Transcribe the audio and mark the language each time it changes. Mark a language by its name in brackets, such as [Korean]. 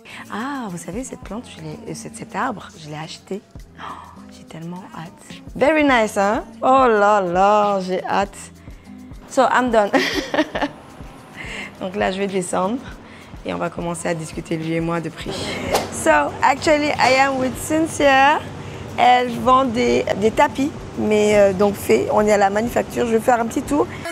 [French] Ah, vous savez, cette plante, cet arbre, je l'ai acheté. Oh, j'ai tellement hâte. [English] Very nice, [French] hein? Oh là là, j'ai hâte. [English] So, I'm done. [French] Donc là, je vais descendre et on va commencer à discuter, lui et moi, de prix. [English] So, actually, I am with Cynthia. [French] Elle vend des tapis, mais donc fait, on est à la manufacture. Je vais faire un petit tour.